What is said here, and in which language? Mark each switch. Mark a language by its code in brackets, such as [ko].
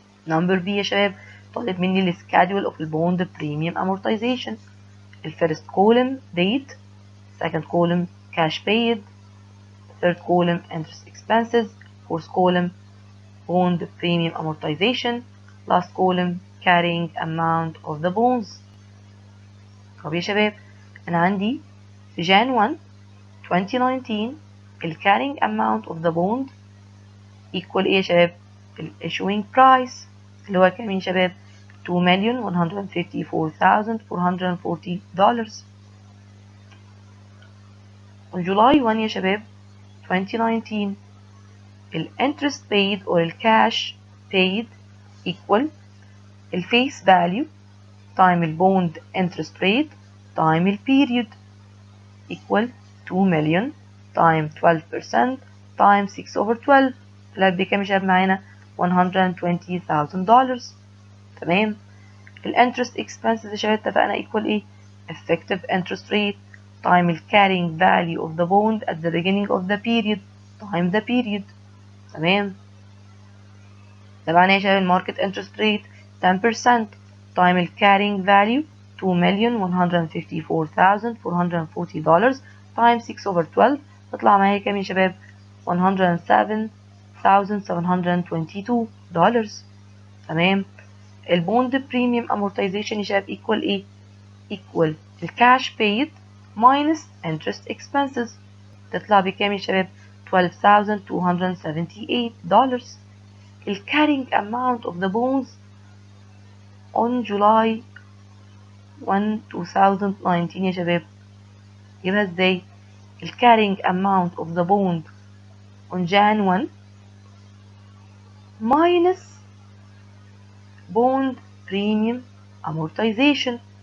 [en] Number B [ar] يا شباب طالب مني [en] ال schedule of the bond premium amortization. The first column date, second column cash paid, third column interest expenses, fourth column bond premium amortization, last column carrying amount of the bonds. [ar] طب يا شباب أنا عندي في Jan 1 2019 ال [en] carrying amount of the bond [ar] equal إيه يا شباب ال issuing price اللي هو كام يا شباب $2,154,440. [en] on July 1 يا شباب 2019 ال interest paid or ال cash paid equal ال face value time ال bond interest rate time ال period equal 2 million time 12% time 6/12 اللي بكام يا شباب معانا $120,000. [ar] تمام. [en] ال interest expenses يا شباب اتفقنا equal ايه effective interest rate time ال carrying value of the bond at the beginning of the period time the period. [ar] تمام. [en] ده معناه يا شباب market interest rate 10% time ال carrying value $2,154,440 time 6/12 [ar] تطلع معايا كام يا شباب [en] $107,722. تمام. البوند premium amortization يا شباب equal ايه equal الكاش paid minus interest expenses. [ar] تطلع بكام يا شباب؟ $12,278. [en] The carrying amount of the bonds on July 1, 2019 [ar] يا شباب يبقى ازاي؟ [en] The carrying amount of the bond on Jan 1 minus bond premium amortization.